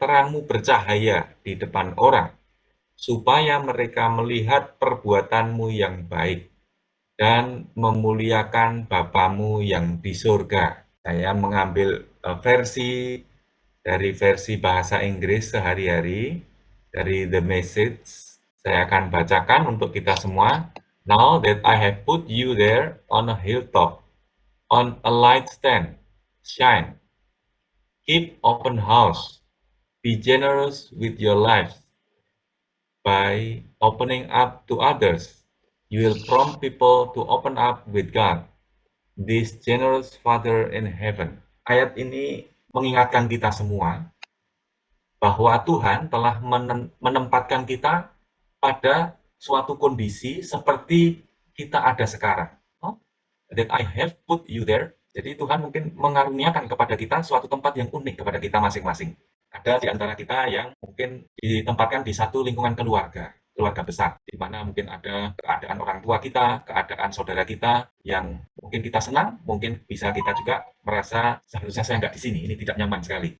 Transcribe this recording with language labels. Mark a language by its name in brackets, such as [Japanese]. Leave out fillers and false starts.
[Indonesian] Terangmu bercahaya di depan orang, supaya mereka melihat perbuatanmu yang baik dan memuliakan Bapamu yang di surga. Saya mengambil versi bahasa Inggris sehari-hari dari The Message. Saya akan bacakan untuk kita semua. [English] Now that I have put you there on a hilltop, on a light stand, shine, keep open house, be generous with your lives by opening up to others. You will prompt people to open up with God, this generous Father in heaven. [Indonesian] Ayat ini mengingatkan kita semua bahwa Tuhan telah menempatkan kita pada suatu kondisi seperti kita ada sekarang. [English] Oh, that I have put you there. [Indonesian] Jadi Tuhan mungkin mengaruniakan kepada kita suatu tempat yang unik kepada kita masing-masing. Ada di antara kita yang mungkin ditempatkan di satu lingkungan keluarga besar, di mana mungkin ada keadaan orang tua kita, keadaan saudara kita yang mungkin kita senang, mungkin bisa kita juga merasa seharusnya saya nggak di sini, ini tidak nyaman sekali.